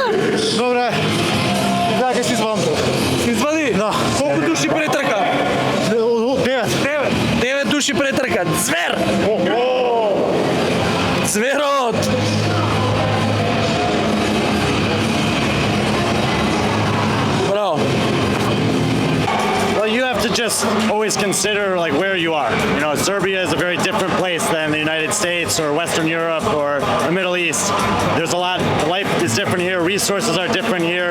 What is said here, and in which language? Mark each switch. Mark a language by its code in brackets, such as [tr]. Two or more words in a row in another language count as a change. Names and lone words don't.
[mk] Добре. Да, ќе си извадам. Извади? Да. Колку души претрка? 9 души претрка. Звер! Зверот! Браво. [en] Well, you have to to just always consider like where you are. You know, Serbia is a very different place than the United States or Western Europe or the Middle East. There's a lot, life is different here, resources are different here.